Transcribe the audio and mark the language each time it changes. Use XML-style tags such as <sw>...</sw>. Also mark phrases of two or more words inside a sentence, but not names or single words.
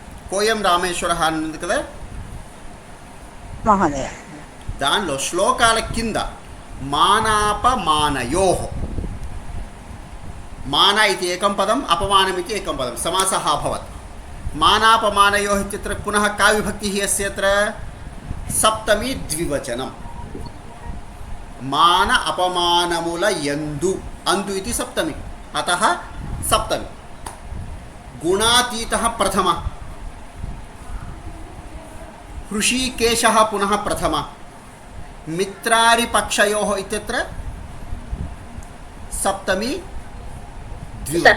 <te>కోయం రామేశ్వర అని ఉంది కదా,</te> <sa>మహోదయ.</sa> <te>దానిలో శ్లోకాల కింద</te> <sa>మానాపమానయోః, మాన ఇది ఏకం పదం, అపమానమితి ఏకం పదం, సమాసः అభవత్. మానాపమానయోः ఇత్యత్ర పునః का विभक्तिः अस्ति अत्र? సప్తమి ద్వివచనం.</sa> <te>మాన అపమానముల యందు, అందు ఇది సప్తమి,</te> <sa>అతః సప్తమి. గుణాతీతः ప్రథమ, హృషీకేశः పునః ప్రథమ, మిత్రారిపక్షయోః ఇత్యత్ర సప్తమి ద్వివచనం.</sa>